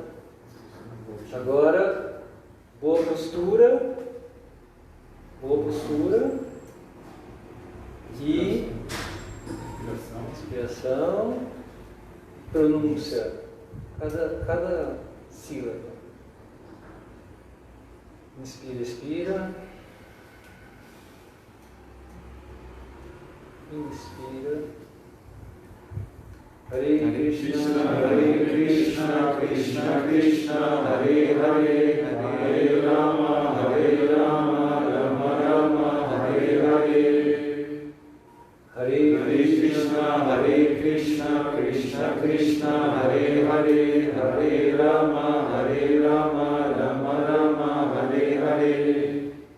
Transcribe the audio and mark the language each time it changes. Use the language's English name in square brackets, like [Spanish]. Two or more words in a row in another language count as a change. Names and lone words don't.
[Portuguese] Agora, boa postura e respiração, pronúncia, cada sílaba. Inspira, expira. Inspira. [Sanskrit] हरे कृष्ण, कृष्ण कृष्ण, हरे हरे, हरे राम, राम राम, हरे हरे. हरे कृष्ण, कृष्ण कृष्ण, हरे हरे, हरे राम, राम राम, हरे हरे.